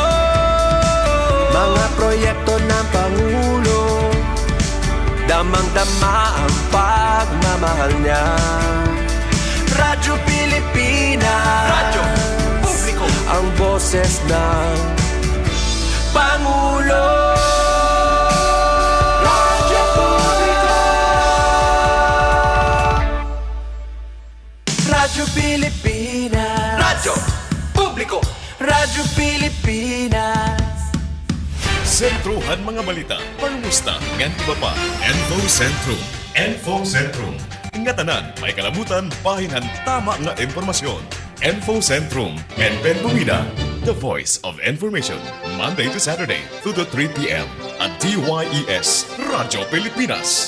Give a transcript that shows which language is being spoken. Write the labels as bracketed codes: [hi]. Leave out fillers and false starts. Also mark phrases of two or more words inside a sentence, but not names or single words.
[tl] Mga proyekto ng Pangulo, damang-dama ang pagmamahal niya. Radyo Pilipinas, Radyo Publiko, ang boses ng Pangulo. Radyo Publiko, Radyo Pilipinas, Radyo Publiko, Radyo Pilipinas. [war] Sentruhan mga balita, pangmusta, ngan iba pa. Info Sentrum. Info Sentrum. Ngatanan, may kalabutan, pahinhan tama nga impormasyon. Info Sentrum. Benben Bumida, [en] the voice of information. Monday to Saturday, 2 to 3 p.m. at DYES, Radyo Pilipinas.